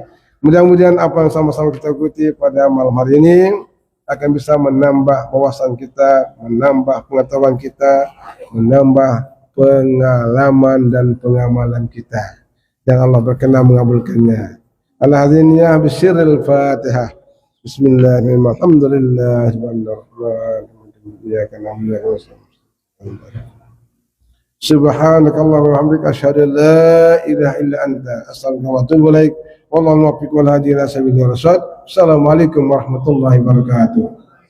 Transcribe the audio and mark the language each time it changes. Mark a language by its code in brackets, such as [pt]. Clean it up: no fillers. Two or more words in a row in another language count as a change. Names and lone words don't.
[id] Mudah-mudahan apa yang sama-sama kita ikuti pada malam hari ini akan bisa menambah wawasan kita, menambah pengetahuan kita, menambah pengalaman dan pengamalan kita. Dan Allah berkenan mengabulkannya. [ar] الهادينية بسر الفاتحة. بسم الله الرحمن الرحيم. سبحانك اللهم وبحمدك أشهد أن لا إله إلا أنت أستغفرك وأتوب إليك. والله الموفق والهادي إلى سبيل الرشاد. السلام عليكم ورحمة الله وبركاته.